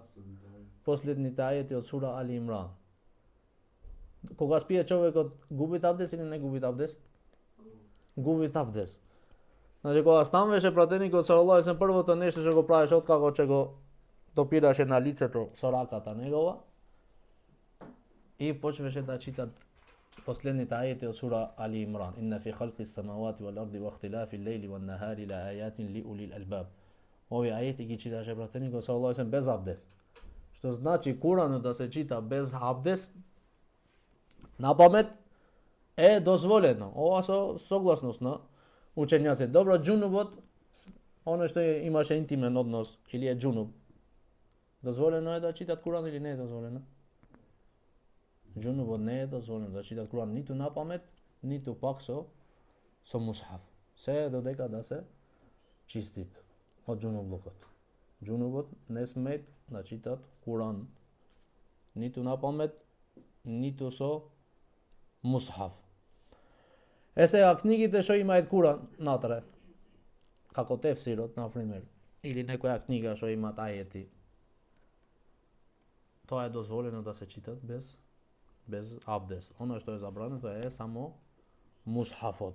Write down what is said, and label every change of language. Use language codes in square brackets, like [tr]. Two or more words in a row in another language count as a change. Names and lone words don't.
[mk] Последните ајети од сура Али Имран. Кога спие човекот, губи абдес или не губи абдес? Губи абдес. Значи кога стануваше пратеникот [ar] صلى الله عليه وسلم, [mk] првото нешто што го правеше откако че го допираше на лицето со раката негова и почваше да чита последните ајети од сура Али Имран. [ar] إن في خلق السماوات والأرض واختلاف الليل والنهار لآيات لأولي الألباب. [mk] Овие ајети ги читаше пратеникот [ar] صلى الله عليه وسلم [mk] без абдес. Што значи Куранот да се чита без абдес на памет е дозволено. Ова со согласност на учењаци. Добро, џунубот, ono što imaše intimen odnos ili je džunub, dozvoljeno je da čitat Kur'an ili ne je dozvoljeno? Džunubot ne je dozvoljeno da čitat Kur'an niti na pamet, niti pak so mushaf. Sve dodeka da se čistit od džunublukot. Džunubot ne smet da čitat Kur'an niti na pamet, niti so mushaf. E сега книгите што имаат Куран натре, како тефсирот, например, или некоја книга што има ајети, тоа е дозволено да се читат без абдес. Оно што е забрането е само мусхафот.